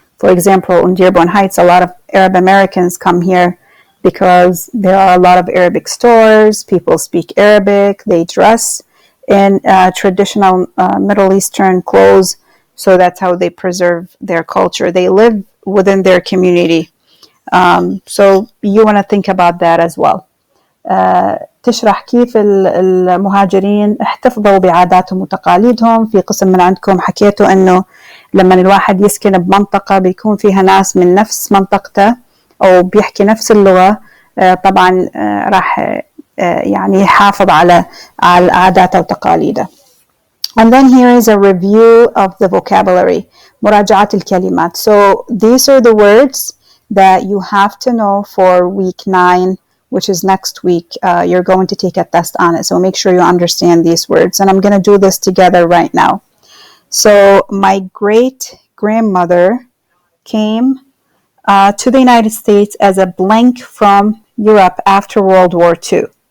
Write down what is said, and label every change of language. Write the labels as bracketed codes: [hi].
[en] For example, in Dearborn Heights, a lot of Arab Americans come here because there are a lot of Arabic stores. People speak Arabic. They dress in traditional Middle Eastern clothes. So that's how they preserve their culture. They live within their community. So you want to think about that as well. [ar] تشرح كيف المهاجرين احتفظوا بعاداتهم وتقاليدهم. في قسم من عندكم حكيتوا انه لما الواحد يسكن بمنطقة بيكون فيها ناس من نفس منطقته او بيحكي نفس اللغة، طبعا راح يعني يحافظ على عاداته وتقاليده. [en] And then here is a review of the vocabulary. [ar] مراجعة الكلمات. [en] So these are the words that you have to know for week 9, which is next week. You're going to take a test on it. So make sure you understand these words. And I'm going to do this together right now. So my great-grandmother came to the United States as a blank from Europe after World War II.